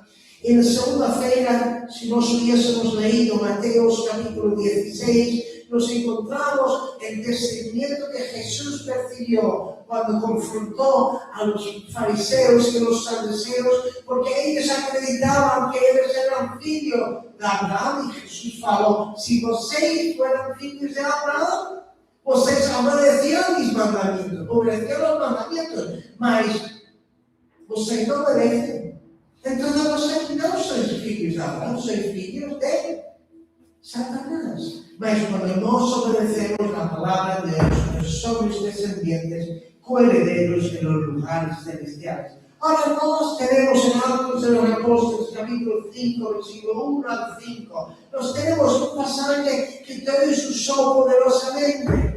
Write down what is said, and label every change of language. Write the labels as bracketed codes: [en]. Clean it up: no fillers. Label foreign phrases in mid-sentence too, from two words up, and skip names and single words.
[es] Y en la segunda-feira, si nos hubiésemos leído Mateos capítulo 16, nos encontramos el discernimiento que Jesús percibió cuando confrontó a los fariseos y los saduceos, porque ellos acreditaban que ellos eran hijos de Abraham, y Jesús falou: si vocês fueran hijos de Abraham, vocês obedecían mis mandamientos, obedecían los mandamientos, [pt] mas vocês não obedecem. Então vocês não são filhos de Abraham, são filhos de Satanás. [es] Mas cuando nos obedecemos la palabra de Dios, somos descendientes, coherederos de los lugares celestiales. Ahora nos tenemos en Actos de los Apóstoles, capítulo 5, versículo 1 al 5. Nos tenemos un pasaje que Dios usó poderosamente.